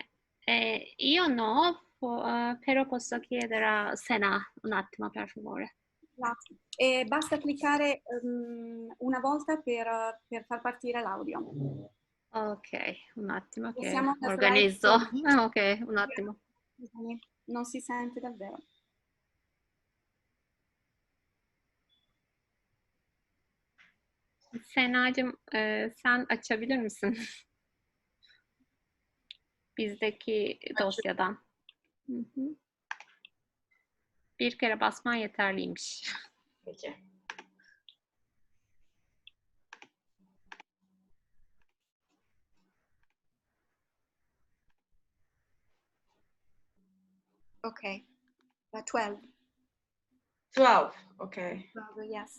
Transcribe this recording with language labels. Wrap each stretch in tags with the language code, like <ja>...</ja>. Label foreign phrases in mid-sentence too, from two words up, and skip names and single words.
<it>Io no, però posso chiedere a Sena un attimo, per favore. Grazie. E basta cliccare una volta per far partire l'audio. Ok, un attimo che Siamo alla organizzo. slide. Ok, un attimo. Scusami, non si sente davvero.</it> <tr>Senacığım, sen açabilir misin? Bizdeki dosyadan. Hı hı. Bir kere basman yeterliymiş. Peki.</tr> <en>Okay. 12. 12. Okay. 12, yes.</en>